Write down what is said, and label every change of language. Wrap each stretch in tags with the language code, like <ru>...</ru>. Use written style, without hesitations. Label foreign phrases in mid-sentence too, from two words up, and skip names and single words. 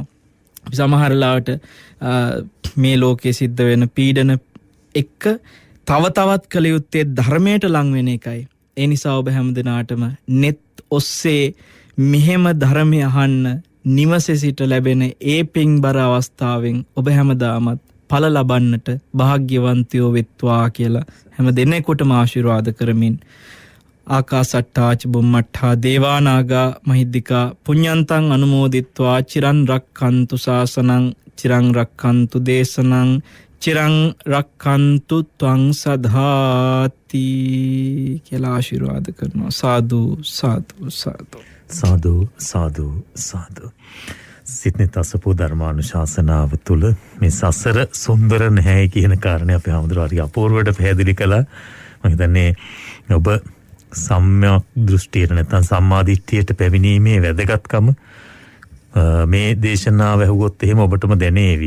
<si>සමහර ලාවට මේ ලෝකයේ සිද්ධ වෙන පීඩන එක්ක තව තවත් කළ යුත්තේ ධර්මයට ලං වෙන එකයි. ඒ නිසා ඔබ හැම දිනාටම net ඔස්සේ මෙහෙම ධර්මය අහන්න නිවසේ සිට ලැබෙන ඒ පින්බර අවස්ථාවෙන් ඔබ හැමදාමත් ඵල ලබන්නට වාග්යවන්තයෝ වෙත්වා කියලා හැම දිනෙකටම ආශිර්වාද කරමින්</si> <pi>ආකාසට්ටාච බුම්මට්ටා දේවානාගා මහිද්దికා පුඤ්ඤන්තං අනුමෝදිත්වා චිරන් රක්ඛන්තු ශාසනං චිරන් රක්ඛන්තු දේශනං චිරන් රක්ඛන්තු ත්වං සදාති</pi> <si>කියලා ආශිර්වාද කරනවා. සාදු සාදු සාදු සාදු සාදු සාදු. සිත්නෙත් අසපු ධර්මානුශාසනාව තුළ මේ සසර සුන්දර නැහැ කියන කාරණය අපේ හාමුදුරුවෝ හරි අපූර්වවට පැහැදිලි කළා. මම හිතන්නේ ඔබ සම්‍යක් දෘෂ්ටියට නැත්නම් සම්මාදිට්ඨියට පැමිණීමේ වැදගත්කම මේ දේශනාව ඇහුවොත් එහෙම ඔබටම දැනේවි.</si>